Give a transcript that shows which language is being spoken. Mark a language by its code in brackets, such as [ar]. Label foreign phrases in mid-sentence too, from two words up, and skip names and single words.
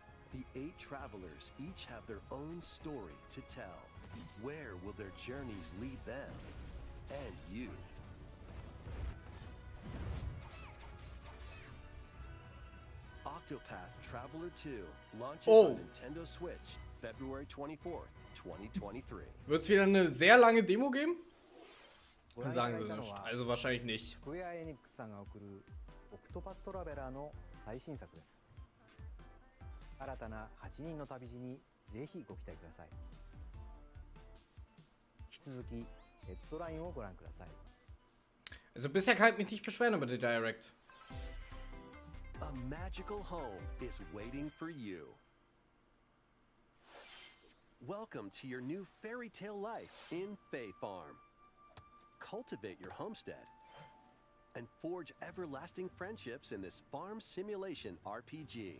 [en] The 8 travelers each have their own story to tell. Where will their journeys lead them and you? Octopath Traveler 2 launches on Nintendo Switch February 24th, 2023. [de] Wird es wieder eine sehr lange Demo geben? Sagen sie nicht. Also wahrscheinlich nicht. [ja] スクエアエニックスさんが送るオクトパストラベラーの最新作です。新たな8人の旅路にぜひご期待ください。引き続きヘッドラインをご覧ください。 [de] Also bisher kann ich mich nicht beschweren über die Direct. [en] A magical home is waiting for you. Welcome to your new fairy tale life in Fae Farm. Cultivate your homestead and forge everlasting friendships in this farm simulation RPG.